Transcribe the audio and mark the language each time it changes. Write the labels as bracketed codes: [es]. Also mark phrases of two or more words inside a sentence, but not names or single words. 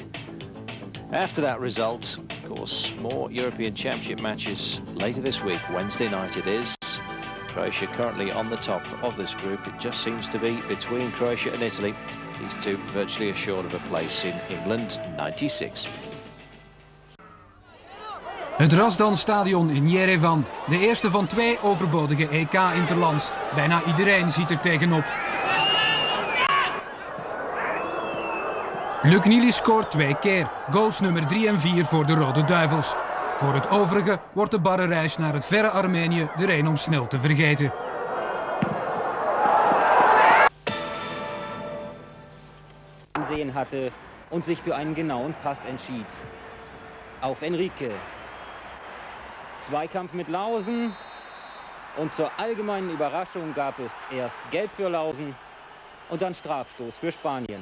[en] After that result, of course, more European Championship matches later this week. Wednesday night it is. Croatia currently on the top of this group. It just seems to be between Croatia and Italy. These two virtually assured of a place in England 96. [nl] Het Razdan-stadion in Yerevan. De eerste van 2 overbodige EK-interlands. Bijna iedereen ziet er tegenop. Luc Nieli scoort 2 keer. Goals nummer 3 en 4 voor de Rode Duivels. Voor het overige wordt de barre reis naar het verre Armenië er een om snel te vergeten. [de] Ansehen hatte und sich für einen genauen Pass entschied. Auf Enrique. Zweikampf mit Lausen und zur allgemeinen Überraschung gab es erst Gelb für Lausen und dann Strafstoß für Spanien.